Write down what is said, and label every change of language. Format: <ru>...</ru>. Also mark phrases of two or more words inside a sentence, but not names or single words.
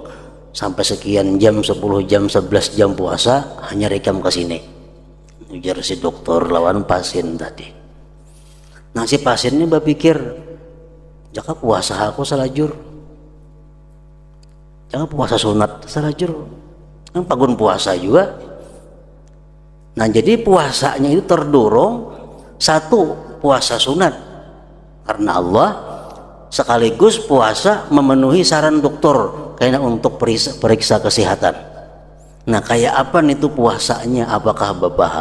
<id>Sampai sekian jam, 10 jam, 11 jam puasa, hanya rekam ke sini.</id> <bjn>Ujar si dokter lawan pasien tadi. Nah, si pasiennya berpikir, jaka puasa aku salajur, jaka puasa sunat salajur, kan pagun puasa juga.</bjn> <id>Nah, jadi puasanya itu terdorong, satu puasa sunat karena Allah, sekaligus puasa memenuhi saran dokter kayaknya untuk periksa kesehatan.</id> <bjn>Nah, kayak apa nih tuh puasanya?</bjn>